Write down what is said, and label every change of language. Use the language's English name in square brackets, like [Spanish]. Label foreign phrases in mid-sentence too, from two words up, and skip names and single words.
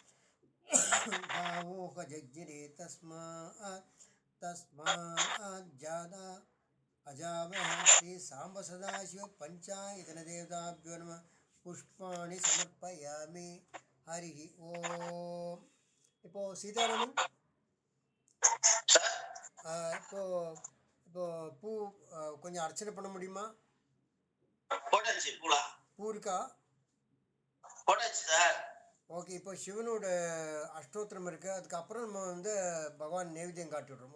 [Sanskrit] गावोह जज्ञिरे तस्मात् जाता अजामः श्री सांब सदाशिव पंचायतन देवताभ्यो नमः पुष्पाणि समर्पयामि हरि ओम [Tamil] இப்போ சீதாராமன் இப்போ இப்போ பூ கொஞ்சம் அர்ச்சனை பண்ண முடியுமா? பூ இருக்கா? ஓகே, இப்போ சிவனோட அஷ்டோத்திரம் இருக்கு, அதுக்கப்புறம் நம்ம வந்து பகவான் நைவேத்தியம் காட்டி விடுறோம்.